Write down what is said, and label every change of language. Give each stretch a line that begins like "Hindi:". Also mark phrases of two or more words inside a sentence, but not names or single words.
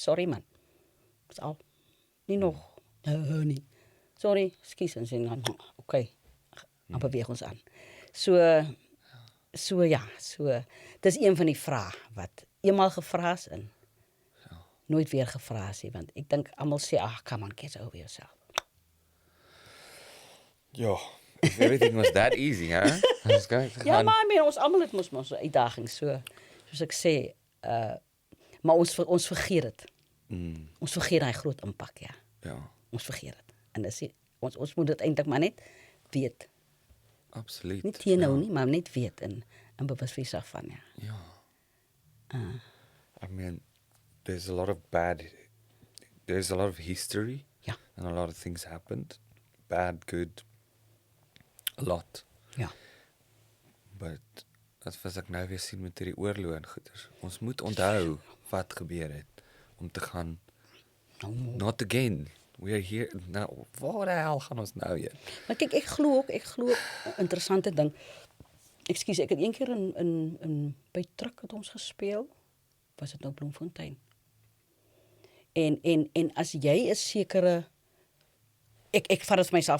Afrikaans: Sorry man. Dis al. Nie nog. Nee. Sorry, skus en sê dan okay. Dan beweeg ons aan. So dis een van die vrae wat eenmal gevra is en nooit weer gevra is nie, want ek dink almal sê ag
English: come on get over yourself.
Afrikaans: Ja.
English: If everything was that easy,
Afrikaans: hè? Ja, maar
English: I mean,
Afrikaans: ons almal het mos 'n uitdaging so soos ek sê, maar ons vergeet dit. Ons vergeet daai groot impak, ja. Ja. Ons vergeet dit. En dis ons moet dit eintlik maar net weet. Absoluut. Nie teenoor nie, maar net weet en bewus wees daarvan, ja. Ja.
English: I mean, there's a lot of history.
Afrikaans: Ja.
English: And a lot of things happened. Bad, good, a lot.
Afrikaans: Ja. But as ek nou weer sien met hierdie oorloë en goeders, ons moet onthou wat gebeur het om te gaan
English: not again. We are here now.
Afrikaans: Waar die hel gaan ons nou heen? Maar kyk, ek glo 'n interessante ding. Ekskuus, ek het een keer in by Truk het ons gespeel. Was dit nou Bloemfontein? En as jy 'n sekere ek vat dit vir myself.